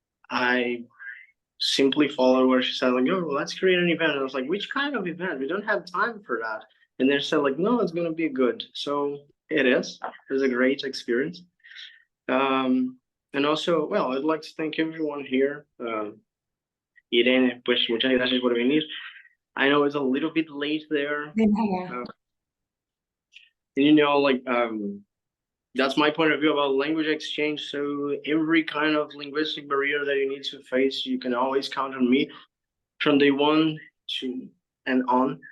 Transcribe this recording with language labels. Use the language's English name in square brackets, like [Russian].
[English] I simply followed what she said, like, oh, well, let's create an event. And I was like, which kind of event? We don't have time for that. And then she said, like, no, it's going to be good. So it is. It was a great experience. And also, well, I'd like to thank everyone here. [Spanish] Irene, pues muchas gracias por venir. [English] I know it's a little bit late there. [Spanish] De nada. [English] And you know, like, that's my point of view about language exchange. So every kind of linguistic barrier that you need to face, you can always count on me from day one to and on.